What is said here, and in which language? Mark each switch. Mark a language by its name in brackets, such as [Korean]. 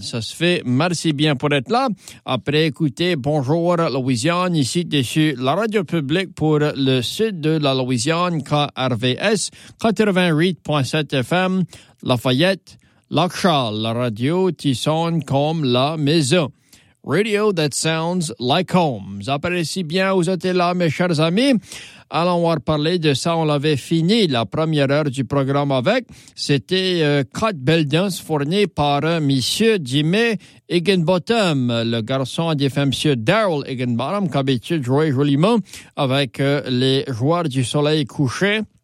[French] Ça se fait, merci bien pour être là. Après écouter Bonjour Louisiane, ici dessus la radio publique pour le sud de la Louisiane, KRVS 88.7 FM, Lafayette, Lacral, la radio qui sonne comme la maison. [English] Radio that sounds like home. [French] Vous appréciez bien, vous êtes là, mes chers amis. Allons voir parler de ça. On l'avait fini la première heure du programme avec. C'était quatre belles danses fournies par Monsieur Jimmy Higginbottom, le garçon de Monsieur Daryl Higginbottom, qui habitue jouer joliment avec les joueurs du soleil couché.